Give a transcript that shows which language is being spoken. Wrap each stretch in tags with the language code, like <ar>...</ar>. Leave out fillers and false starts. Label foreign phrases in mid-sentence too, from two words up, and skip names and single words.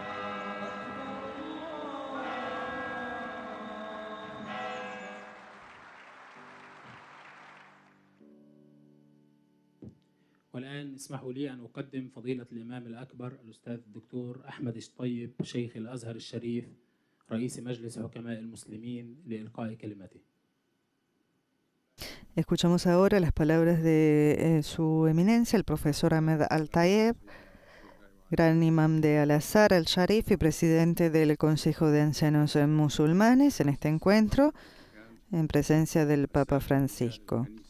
<ar>والآن اسمحوا لي أن أقدم فضيلة الإمام الأكبر الأستاذ الدكتور أحمد الطيب شيخ الأزهر الشريف رئيس مجلس حكماء المسلمين لإلقاء كلمته.</ar> <es>Escuchamos ahora las palabras de su eminencia, el profesor Ahmed Al-Tayeb, gran imam de Al-Azhar al-Sharif y presidente del Consejo de Ancianos Musulmanes, en este encuentro, en presencia del Papa Francisco.</es>